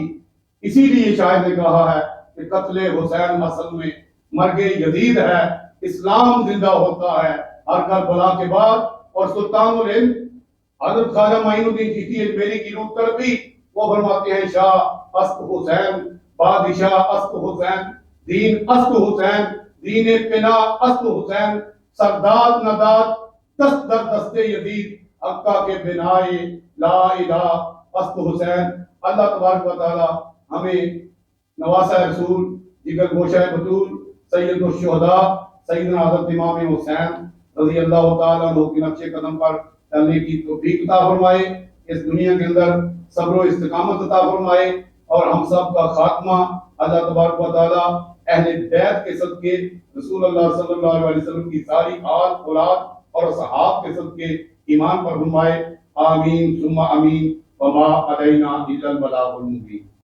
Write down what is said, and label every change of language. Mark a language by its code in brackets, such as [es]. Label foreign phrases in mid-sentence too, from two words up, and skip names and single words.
[ur] اسی لیے شاعر نے کہا ہے کہ قتل حسین اصل میں مرگ یزید ہے، اسلام زندہ ہوتا ہے ہر کربلا کے بعد. اور سلطان الہند حضرت خواجہ معین الدین چشتی اجمیری کی روح ترقی، وہ فرماتے ہیں [fa] شاہ است حسین، بادشاہ است حسین، دین است حسین، دین پنا است حسین، سرداد نداد دست در دست یزید، حقہ کے بنائے لا الہ است حسین. [ur] اللہ تبارک و تعالی ہمیں نواسہ رسول، جگر گوشہ بطول، سید الشہداء سیدنا حضرت امام حسین [ar] رضی اللہ تعالیٰ عنہ [ur] کے نقش قدم پر چلنے کی توفیق عطا فرمائے، اس دنیا کے اندر صبر و استقامت عطا فرمائے، اور ہم سب کا خاتمہ اللہ تبارک و تعالیٰ اہل بیت کے صدقے، رسول اللہ [ar] صلی اللہ علیہ وسلم [ur] کی ساری آل اولاد اور صحاب کے صدقے ایمان پر فرمائے. [ar] آمین ثم آمین. وما علینا الا البلاغ المبین.